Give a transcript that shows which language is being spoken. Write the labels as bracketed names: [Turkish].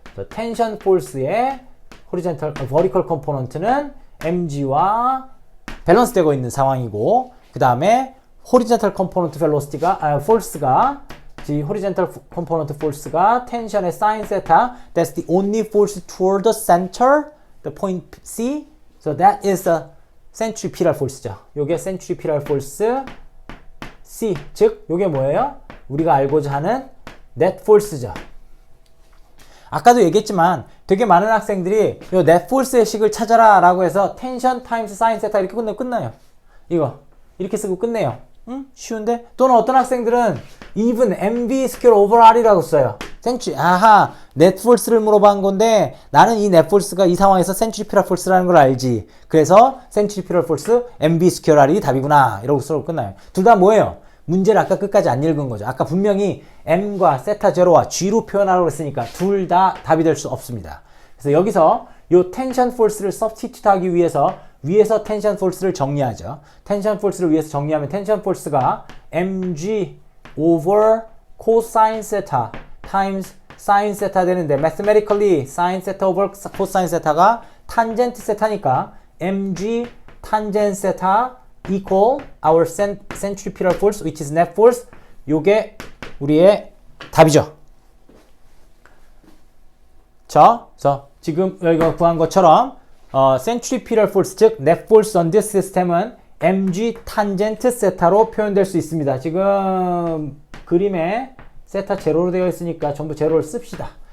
[Korean] 텐션 폴스의 호리젠탈 버티컬 컴포넌트는 mg와 밸런스 되고 있는 상황이고, 그 다음에 호리젠탈 컴포넌트 벨로시티가 폴스가 호리젠탈 컴포넌트 폴스가 텐션의 사인 세타, [English] that's the only force toward the center, the point C. So that is the centripetal force죠. 요게 centripetal force C. [Korean] 즉, 요게 뭐예요? 우리가 알고자 하는 net force죠. 아까도 얘기했지만 되게 많은 학생들이 요 net force의 식을 찾아라 라고 해서 tension times sin theta 이렇게 끝나요. 이거 이렇게 쓰고 끝내요. 응? 쉬운데? 또는 어떤 학생들은 even mv square over r이라고 써요. 아하, net force를 물어본 건데 나는 이 net force가 이 상황에서 centripetal force라는 걸 알지. 그래서 centripetal force mv square r이 답이구나 이러고 쓰고 끝나요. 둘 다 뭐예요? 문제를 아까 끝까지 안 읽은 거죠. 아까 분명히 m과 세타 제로와 g로 표현하라고 했으니까 둘 다 답이 될 수 없습니다. 그래서 여기서 요 텐션 포스를 substitute 하기 위해서 위에서 텐션 포스를 정리하죠. 텐션 포스를 위해서 정리하면 텐션 포스가 [English] mg over cosine theta times sin theta 되는데 mathematically sin theta over cosine theta가 tangent theta니까 mg tangent theta equal our centripetal force which is net force. [Korean] 요게 우리의 답이죠. 자, 그래서 지금 여기가 구한 것처럼 centripetal force 즉 net force on this system은 mg tangent theta로 표현될 수 있습니다. 지금 그림에 세타 제로로 되어 있으니까 전부 제로를 씁시다.